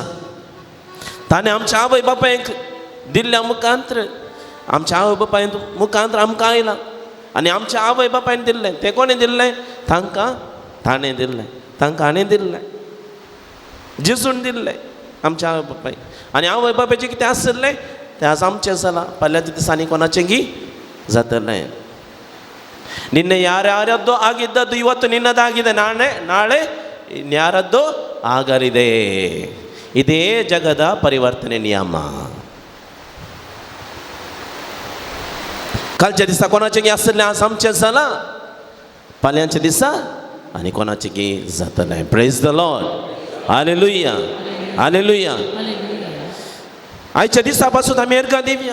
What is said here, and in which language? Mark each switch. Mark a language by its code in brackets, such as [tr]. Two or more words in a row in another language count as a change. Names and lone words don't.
[kok] ताणें आमच्या आवय बापायक दिल्ल्या मुखांत्र आमच्या आवय बापाय मुखांत्र आमकां आयलां आनी आमच्या आवय बापायन दिल्लें. तें कोणें दिल्लें? तांकां ताणें दिल्लें. तांकां हाणें दिल्लें. जेजून दिल्लें आमच्या आवय बापायक. आनी आवय बापायचें कितें आसलें तें आज आमचें जालां. फाल्यांच्या दिसांनी कोणाचें गी जातलें. [kn] ನಿನ್ನೆ ಯಾರ್ಯಾರದ್ದೋ ಆಗಿದ್ದದ್ದು ಇವತ್ತು ನಿನ್ನದಾಗಿದೆ, ನಾಳೆ ಇನ್ಯಾರದ್ದೋ ಆಗಲಿದೆ. ಇದೇ ಜಗದ ಪರಿವರ್ತನೆ ನಿಯಮ. [kok] कालच्या दिसा कोणाचें गी आसलें आज आमचें जालां. फाल्यांच्या दिसा आनी कोणाचें गी जातलें. [en] Praise the Lord. Hallelujah. Hallelujah. [kok] आयच्या दिसा पासून आमी एर्गां दिवया.